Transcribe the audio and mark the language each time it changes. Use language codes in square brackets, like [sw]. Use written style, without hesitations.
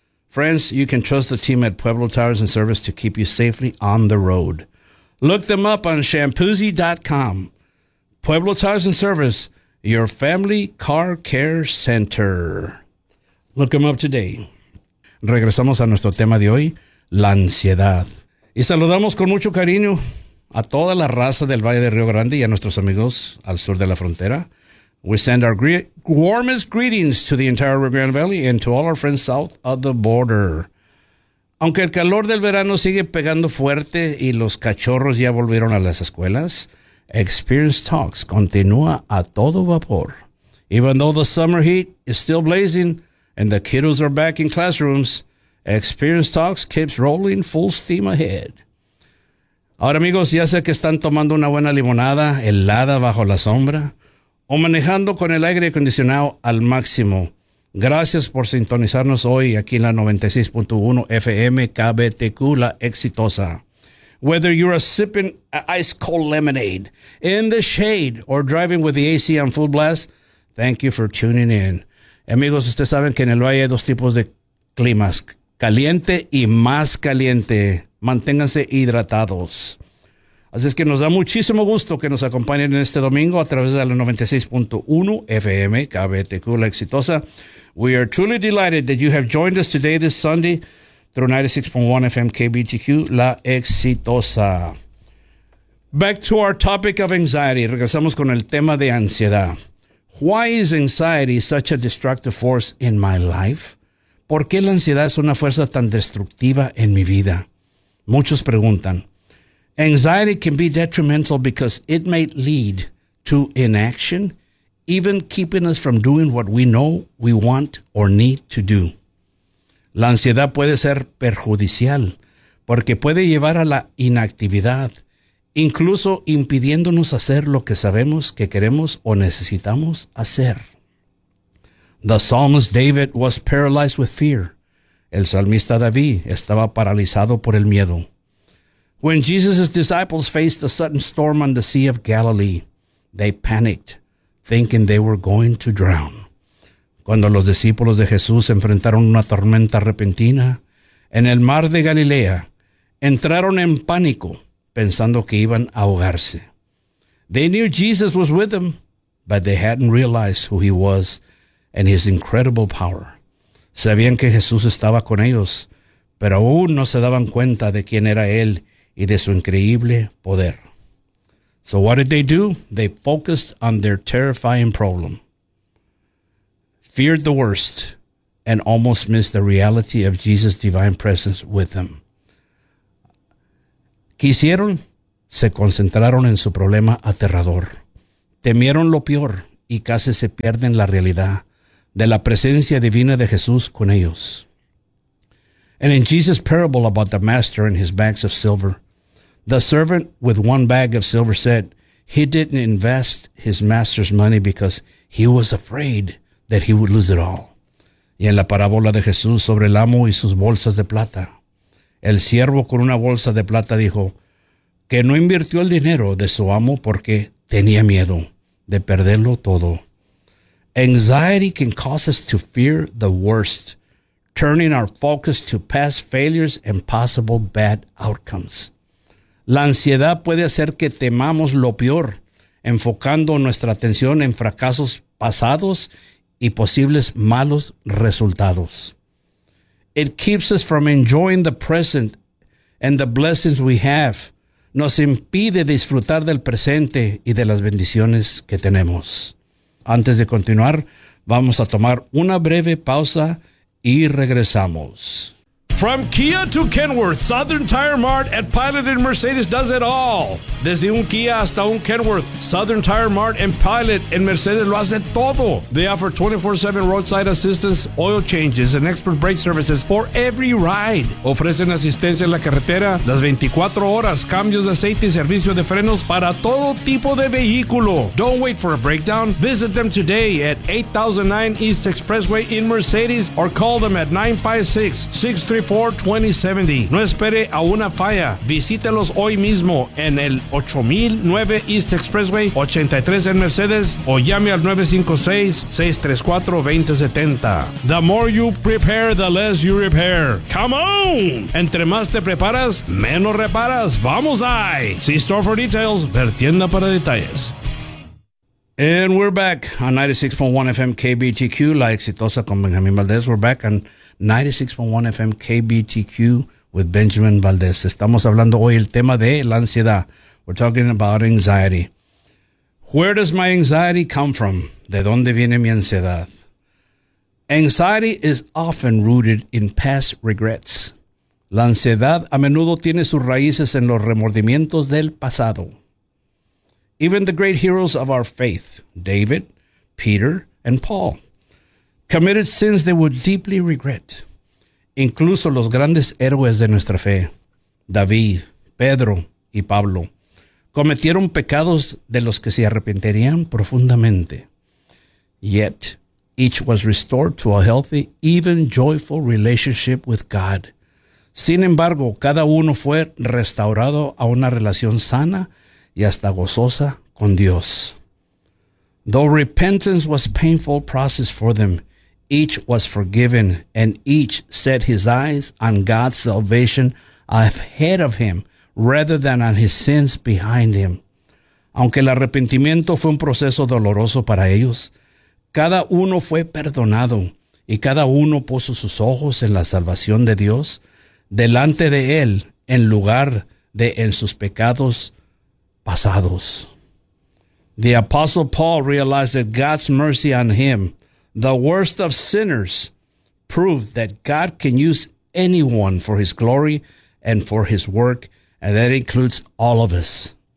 [en] Friends, you can trust the team at Pueblo Tires and Service to keep you safely on the road. Look them up on shampoozy.com. Pueblo Tires and Service, your family car care center. Look them up today. [es] Regresamos a nuestro tema de hoy, la ansiedad. Y saludamos con mucho cariño a toda la raza del Valle de Rio Grande y a nuestros amigos al sur de la frontera. [en] We send our warmest greetings to the entire Rio Grande Valley and to all our friends south of the border. [es] Aunque el calor del verano sigue pegando fuerte y los cachorros ya volvieron a las escuelas, Experience Talks continúa a todo vapor. [en] Even though the summer heat is still blazing and the kiddos are back in classrooms, Experience Talks keeps rolling full steam ahead. [es] Ahora, amigos, ya sea que están tomando una buena limonada helada bajo la sombra o manejando con el aire acondicionado al máximo, gracias por sintonizarnos hoy aquí en la 96.1 FM KBTQ, la exitosa. [en] Whether you're sipping ice cold lemonade in the shade or driving with the AC on full blast, thank you for tuning in. [es] Amigos, ustedes saben que en el Valle hay dos tipos de climas, caliente y más caliente. Manténganse hidratados. Así es que nos da muchísimo gusto que nos acompañen en este domingo a través de la 96.1 FM, KBTQ, la exitosa. [en] We are truly delighted that you have joined us today, this Sunday, through 96.1 FM, KBTQ, la exitosa. Back to our topic of anxiety. [es] Regresamos con el tema de ansiedad. [en] Why is anxiety such a destructive force in my life? [es] ¿Por qué la ansiedad es una fuerza tan destructiva en mi vida? Muchos preguntan, [en] anxiety can be detrimental because it may lead to inaction, even keeping us from doing what we know we want or need to do. [es] La ansiedad puede ser perjudicial porque puede llevar a la inactividad, incluso impidiéndonos hacer lo que sabemos que queremos o necesitamos hacer. [en] The psalmist David was paralyzed with fear. [es] El salmista David estaba paralizado por el miedo. [en] When Jesus' disciples faced a sudden storm on the Sea of Galilee, they panicked, thinking they were going to drown. [es] Cuando los discípulos de Jesús enfrentaron una tormenta repentina en el mar de Galilea, entraron en pánico, pensando que iban a ahogarse. [en] They knew Jesus was with them, but they hadn't realized who he was and his incredible power. [es] Sabían que Jesús estaba con ellos, pero aún no se daban cuenta de quién era Él y de su increíble poder. [en] So what did they do? They focused on their terrifying problem. Feared the worst and almost missed the reality of Jesus' divine presence with them. [es] ¿Qué hicieron? Se concentraron en su problema aterrador. Temieron lo peor y casi se pierden la realidad de la presencia divina de Jesús con ellos. [en] And in Jesus' parable about the master and his bags of silver, the servant with one bag of silver said he didn't invest his master's money because he was afraid that he would lose it all. [es] Y en la parábola de Jesús sobre el amo y sus bolsas de plata, el siervo con una bolsa de plata dijo que no invirtió el dinero de su amo porque tenía miedo de perderlo todo. [en] Anxiety can cause us to fear the worst, turning our focus to past failures and possible bad outcomes. [es] La ansiedad puede hacer que temamos lo peor, enfocando nuestra atención en fracasos pasados y posibles malos resultados. [en] It keeps us from enjoying the present and the blessings we have. [es] Nos impide disfrutar del presente y de las bendiciones que tenemos. Antes de continuar, vamos a tomar una breve pausa y regresamos. [en] From Kia to Kenworth, Southern Tire Mart and Pilot and Mercedes does it all. [es] Desde un Kia hasta un Kenworth, Southern Tire Mart and Pilot and Mercedes lo hace todo. [en] They offer 24/7 roadside assistance, oil changes, and expert brake services for every ride. [es] Ofrecen asistencia en la carretera las 24 horas, cambios de aceite y servicio de frenos para todo tipo de vehículo. [en] Don't wait for a breakdown. Visit them today at 8009 East Expressway in Mercedes or call them at 956-63 4-2070. [es] No espere a una falla. Visítelos hoy mismo en el 8009 East Expressway 83 en Mercedes o llame al 956-634-2070. [en] The more you prepare, the less you repair. Come on! [es] Entre más te preparas, menos reparas. ¡Vamos ahí! [en] See store for details. [es] Ver tienda para detalles. [en] And we're back on 96.1 FM KBTQ, La Exitosa con Benjamin Valdez. We're back on 96.1 FM KBTQ with Benjamin Valdez. [es] Estamos hablando hoy el tema de la ansiedad. [en] We're talking about anxiety. Where does my anxiety come from? [es] ¿De dónde viene mi ansiedad? [en] Anxiety is often rooted in past regrets. [es] La ansiedad a menudo tiene sus raíces en los remordimientos del pasado. [en] Even the great heroes of our faith, David, Peter, and Paul, committed sins they would deeply regret. [es] Incluso los grandes héroes de nuestra fe, David, Pedro, y Pablo, cometieron pecados de los que se arrepentirían profundamente. [en] Yet, each was restored to a healthy, even joyful relationship with God. [es] Sin embargo, cada uno fue restaurado a una relación sana y hasta gozosa con Dios. [en] Though repentance was a painful process for them, each was forgiven, and each set his eyes on God's salvation ahead of him, rather than on his sins behind him. [es] Aunque el arrepentimiento fue un proceso doloroso para ellos, cada uno fue perdonado, y cada uno puso sus ojos en la salvación de Dios delante de él, en lugar de en sus pecados pasados. [en] The Apostle Paul realized that God's mercy on him, the worst of sinners, proved that God can use anyone for his glory and for his work, and that includes all of us.